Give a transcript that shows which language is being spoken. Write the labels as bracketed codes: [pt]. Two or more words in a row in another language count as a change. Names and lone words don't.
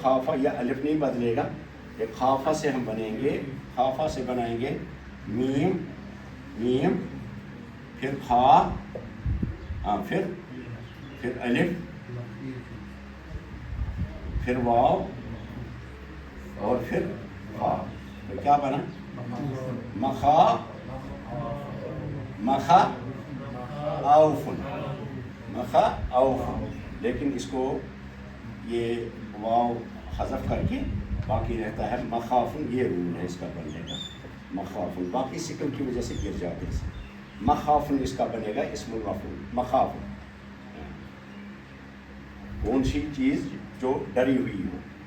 [ur] خافا، یہ الف نہیں بدلے گا، یہ خافا سے ہم بنیں گے، خافا سے بنائیں گے میم، میم، پھر خا، ہاں، پھر الف، پھر واو، اور پھر خا، تو کیا بنا؟ [ar] مخا، مخا اوفن، مخا اوفن، [ur] لیکن اس کو یہ واو حذف کر کے باقی رہتا ہے مخافن، یہ رول ہے اس کا بننے کا، مخافن، باقی سکن کی وجہ سے گر جاتے ہیں، مخافن اس کا بنے گا [ar] اسم المفعول، [ur] مخافن، کون سی چیز جو ڈری ہوئی ہو۔